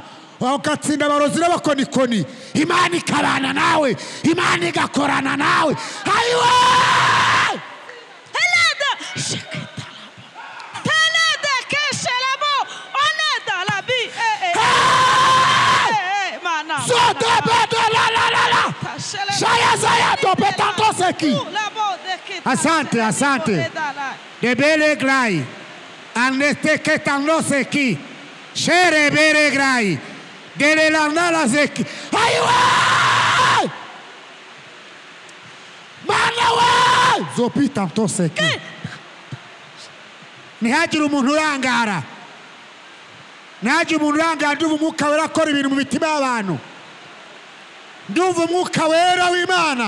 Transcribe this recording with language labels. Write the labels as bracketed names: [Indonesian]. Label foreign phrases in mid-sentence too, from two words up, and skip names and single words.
[Rundi] Ukatsinda abarozi n'abakonikoni. Imana ikabana nawe. Imana igakorana nawe. Ayiwe! Helada shiketalabo. Helada keshelabo. Oneda labi. Mana. Sote bedo la. Shaya zaya dope tanto seki. [Swahili] Asante, asante. Debele grai. Aneste ketano seki. Shere bere grai. Dele la nala zeki. Ayiwe! Manawe! Zopi tanto seki. [Rundi] Nihajira umuntu urangara. Nihajira umuntu urangara ndumva umwuka wera akora ibintu mu mitima y'abantu. Ndumva umwuka wera w'Imana.